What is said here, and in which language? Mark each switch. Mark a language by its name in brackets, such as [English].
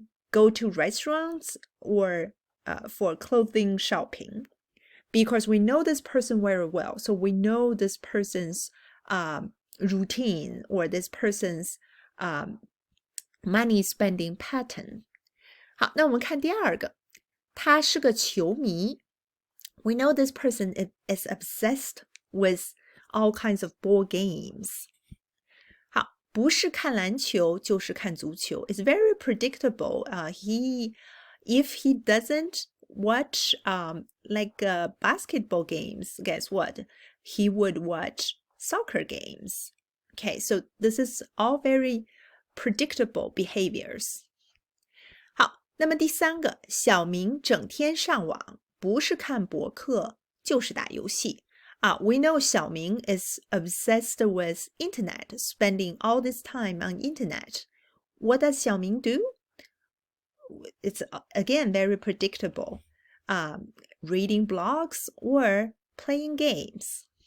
[English] Go to restaurants or for clothing shopping. Because we know this person very well. So we know this person's routine or this person's money spending pattern. [Chinese] 好，那我们看第二个，他是个球迷。 [English] We know this person is obsessed with all kinds of board games. [Chinese] 好，不是看篮球就是看足球。 [English] It's very predictable. If he doesn't watch basketball games, guess what? He would watch soccer games. Okay, so this is all very predictable behaviors. [Chinese] 好，那么第三个，小明整天上网，不是看博客就是打游戏。 [English] We know 小明 is obsessed with internet, spending all this time on internet. What does 小明 do? It's again very predictable. Reading blogs or playing games.